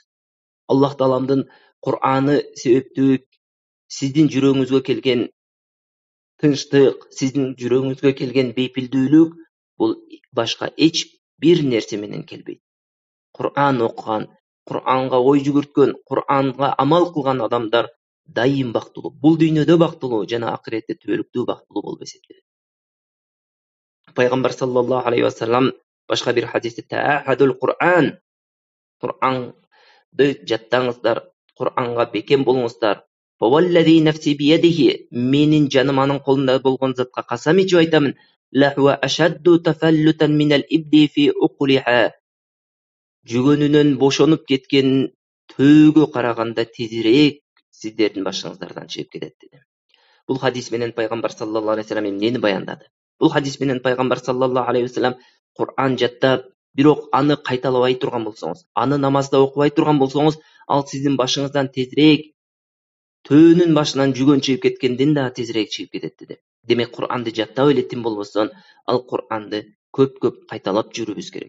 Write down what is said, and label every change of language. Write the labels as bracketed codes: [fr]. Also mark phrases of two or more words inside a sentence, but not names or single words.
[ky] Аллах Тааламдын Кур'аны себептүү сиздин жүрөгүңүзгө келген тынчтык, сиздин жүрөгүңүзгө келген бейпилдүүлүк бул башка эч бир нерсе менен келбейт. Кур'ан окуган, Кур'анга ой жүгүрткөн, Кур'анга амал кылган адамдар дайым бактылуу. Бул дүйнөдө бактылуу жана акыретте түбөлүктүү бактылуу болуп эсептелет. Пайгамбар [ar] صلى الله عليه وسلم [ky] башка бир хадисте [ar] تعاهدوا القرآن, [ky] Кур'анды жаттаңыздар, Кур'анга бекем болуңуздар. [ar] فوالذي نفسي بيده, [ky] менин жаным анын колунда болгон затка касам ичип айтамын. [ar] لهو أشد تفلتا من الإبل في عقلها. [ky] Жүгөнүнөн бошонуп кеткен төөгө караганда тезирээк сиздердин башыңыздардан чыгып кетет деди. Бул хадис менен Пайгамбар [ar] صلى الله عليه وسلم [ky] эмнени баяндады? Бул хадис менен Пайгамбар [ar] صلى الله عليه وسلم [ky] Кур'ан жаттап, бирок аны кайталабай турган болсоңуз, аны намазда окубай турган болсоңуз, ал сиздин башыңыздан тезирээк төөнүн башынан жүгөн чыгып кеткенден да тезирээк чыгып кетет деди. Демек Кур'анды жаттап элетин болбосон, ал Кур'анды көп кайталап жүрүбүз керек.